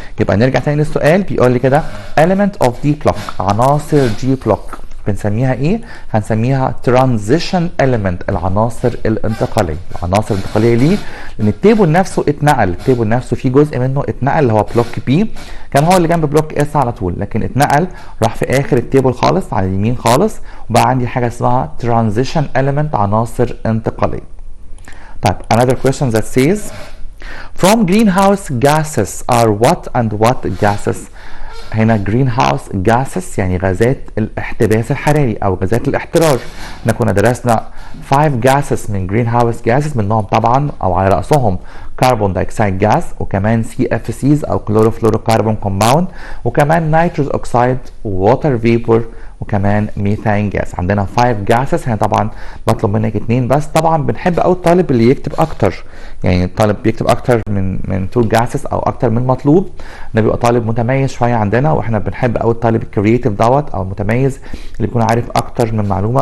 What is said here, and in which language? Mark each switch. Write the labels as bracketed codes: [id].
[ar] يبقى نرجع تاني للسؤال، بيقول لي كده element of D block، عناصر D block بنسميها ايه؟ هنسميها transition element، العناصر الانتقاليه. العناصر الانتقاليه ليه؟ لان التيبل نفسه اتنقل، التيبل نفسه في جزء منه اتنقل اللي هو بلوك بي، كان هو اللي جنب بلوك اس على طول، لكن اتنقل راح في اخر التيبل خالص على اليمين خالص، وبقى عندي حاجه اسمها transition element، عناصر انتقاليه. [en] طيب another question that says from greenhouse gases are what and what gases؟ [ar] هنا greenhouse gases يعني غازات الاحتباس الحراري او غازات الاحتراق. احنا كنا درسنا 5 gases من greenhouse gases، منهم طبعا او على رأسهم كربون دايوكسيد جاز، وكمان CFCs او كلوروفلوروكربون كومباوند، وكمان نيتروس اوكسيد، ووتر فيبور، وكمان ميثان جاز. عندنا 5 جاسز. هنا طبعا بطلب منك 2 بس، طبعا بنحب قوي الطالب اللي يكتب اكتر، يعني الطالب بيكتب اكتر من 2 جاسز او اكتر من مطلوب، ده بيبقى طالب متميز شويه عندنا، واحنا بنحب قوي الطالب الكرييتيف دوت او المتميز اللي بيكون عارف اكتر من معلومه.